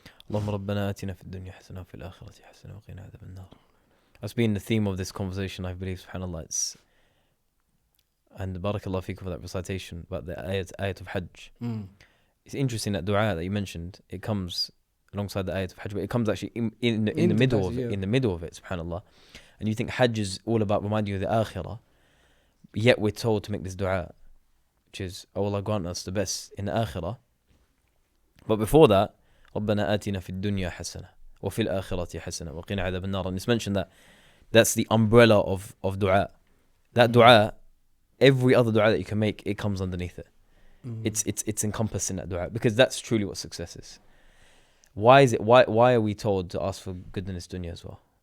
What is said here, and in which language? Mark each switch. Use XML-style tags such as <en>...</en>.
<ar>اللهم ربنا آتنا في الدنيا حسنة وفي الآخرة حسنة وقنا عذاب النار.</ar> <en>That's been the theme of this conversation, I believe, subhanAllah. And barakallah feekum for that recitation about the ayat of Hajj. It's interesting that dua that you mentioned, it comes alongside the ayat of Hajj, but it comes actually in the middle of it, in the middle of it, subhanAllah. And you think Hajj is all about reminding you of the akhirah, yet we're told to make this dua, which is, oh Allah, grant us the best in the akhirah. But before that,</en> <ar>ربنا آتنا في الدنيا حسنة وفي الآخرة حسنة وقنا عذاب النار.</ar> <en>And it's mentioned that that's the umbrella of dua. That dua, every other dua that you can make, it comes underneath it. It's encompassed in that dua, because that's truly what success is. Why are we told to ask for good in this dunya as well?</en>